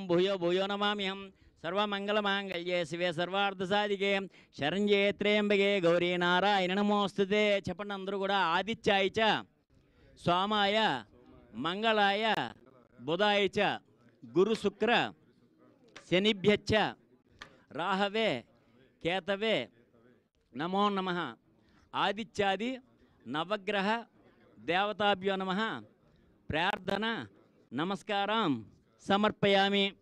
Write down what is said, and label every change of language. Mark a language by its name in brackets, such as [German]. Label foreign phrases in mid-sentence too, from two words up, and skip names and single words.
[Sanskrit] भूयो भूयो नमाम्यहं सर्वमंगलमांगल्ये शिवे सर्वार्धसाधिके शरण्ये त्र्यंबके गौरी नारायण नमोस्तुते [Telugu] చెప్పండి అందరూ కూడా [Sanskrit] ఆదిత్యాయ చ సోమాయ మంగళాయ బుధాయ చ గురు శుక్ర శనిభ్యచ్చ రాహవే కేతవే నమో నమః ఆదిత్యాది నవగ్రహ దేవతాభ్యో నమ ప్రార్థన నమస్కారం సమర్పయామి.